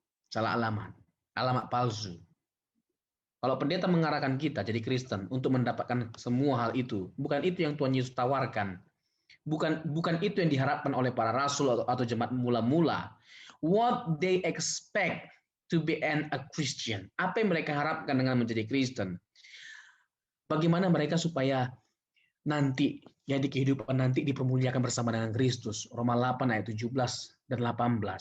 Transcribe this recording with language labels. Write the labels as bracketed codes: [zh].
[id] Salah alamat palsu. Kalau pendeta mengarahkan kita jadi Kristen untuk mendapatkan semua hal itu, bukan itu yang Tuhan Yesus tawarkan. Bukan itu yang diharapkan oleh para rasul atau jemaat mula-mula. [en] What they expect to be a Christian. [id] Apa yang mereka harapkan dengan menjadi Kristen? Bagaimana mereka supaya nanti, ya, di kehidupan nanti dipermuliakan bersama dengan Kristus. Roma 8 ayat 17 dan 18.